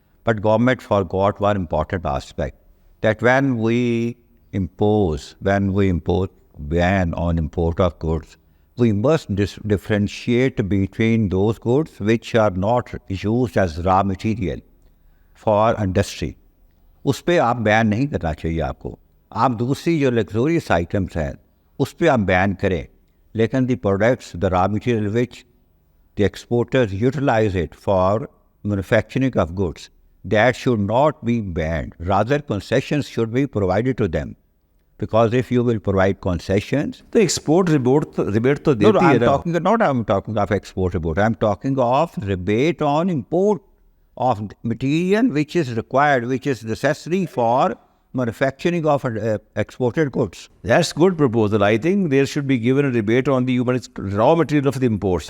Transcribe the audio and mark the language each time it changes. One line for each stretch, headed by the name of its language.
English: But government forgot one important aspect, that when we impose ban on import of goods, we must differentiate between those goods which are not used as raw material for industry.
Urdu: اس پہ آپ بین نہیں کرنا چاہیے آپ کو. آپ دوسری جو لگزوریس آئٹمس ہیں اس پہ آپ بین کریں, لیکن
English: the products, the raw material which the exporters utilize it for manufacturing of goods, that should not be banned, rather concessions should be provided to them, because if you will provide concessions
Urdu: تو export rebate تو دیتی ہے.
English: I'm talking of export rebate. I'm talking of rebate on import of material which is required, which is necessary for manufacturing of exported goods. That's good proposal. I think there should be given a rebate on the raw material of the imports.